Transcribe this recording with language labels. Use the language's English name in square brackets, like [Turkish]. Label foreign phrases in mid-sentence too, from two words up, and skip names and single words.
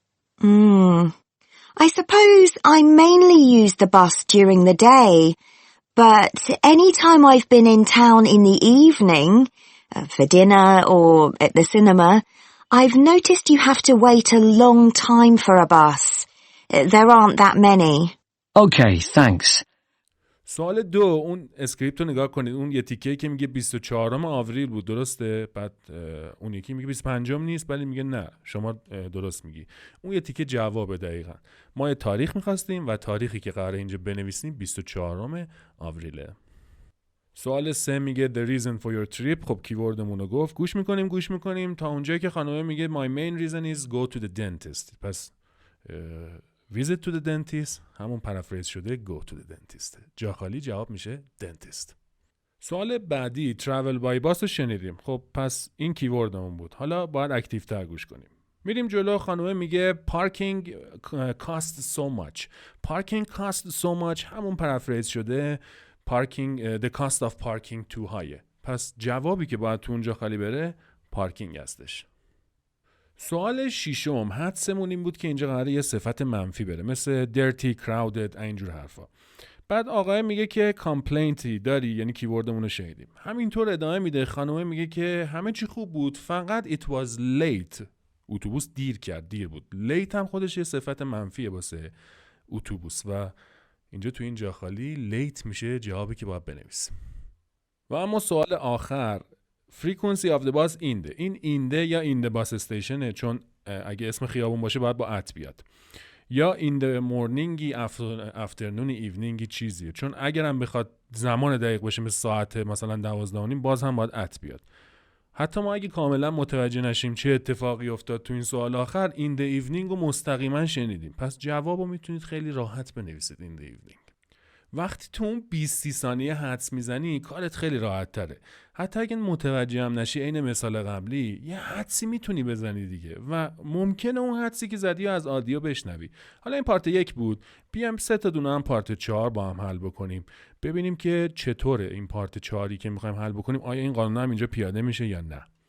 [English] I suppose I mainly use the bus during the day, but any time I've been in town in the evening, for dinner or at the cinema, I've noticed you have to wait a long time for a bus. There aren't that many. Okay, thanks. [Persian] سوال 2 اون اسکریپت رو نگاه کنید. اون یه تیکه که میگه 24 آوریل بود درسته؟ بعد اون یکی میگه 25 نیست ولی میگه نه شما درست میگی. اون یه تیکه جوابه دقیقاً. ما یه تاریخ میخواستیم و تاریخی که قراره اینجا بنویسیم 24 آوریله. سوال 3 میگه [English] the reason for your trip. [Persian] خب کیوردمون رو گفت. گوش میکنیم تا اونجایی که خانومه میگه [English] my main reason is go to the dentist. [Persian] پس [English] visit to the dentist [Persian] همون پرافریز شده [English] go to the dentist. [Persian] جا خالی جواب میشه dentist. سوال بعدی [English] travel by bus [Persian] رو شنیدیم. خب پس این کیوردمون بود. حالا باید اکتیو تر گوش کنیم. میریم جلو. خانومه میگه [English] parking cost so much. parking cost so much [Persian] همون پرافریز شده [English] parking the cost of parking too high. [Persian] پس جوابی که باید تو اونجا خالی بره پارکینگ هستش. سوال ششم حدسمون این بود که اینجا قراره یه صفت منفی بره، مثل [English] dirty, crowded، [Persian] اینجور حرفا. بعد آقای میگه که کامپلینتی داری، یعنی کیوردمون رو شنیدیم. همینطور ادامه میده، خانومه میگه که همه چی خوب بود فقط [English] it was late، [Persian] اتوبوس دیر بود. late هم خودش یه صفت منفیه واسه اتوبوس و اینجا تو این جا خالی late میشه جوابی که باید بنویسیم. و اما سوال آخر [English] frequency of the bus [Persian] این the یا [English] in the bus station [Persian] ه، چون اگه اسم خیابون باشه باید با ات بیاد، یا [English] in the morning، afternoon، evening [Persian] چیزیه، چون اگرم بخواد زمان دقیق باشه مثل ساعت مثلا 12:30 باز هم باید ات بیاد. حتی ما اگه کاملا متوجه نشیم چه اتفاقی افتاد تو این سوال آخر [English] in the evening [Persian] رو مستقیما شنیدیم، پس جوابو میتونید خیلی راحت بنویسید [English] in the evening. [Persian] وقتی تو اون 20 ثانیه حدس میزنی کارت خیلی راحت تره. حتی اگه متوجه هم نشی عین مثال قبلی یه حدسی میتونی بزنی دیگه و ممکنه اون حدسی که زدی از آدیو بشنوی. حالا این پارت 1 بود، بیام 3 تا دونه هم پارت 4 با هم حل بکنیم ببینیم که چطوره این پارت 4ی که میخوایم حل بکنیم، آیا این قانون هم اینجا پیاده میشه یا نه.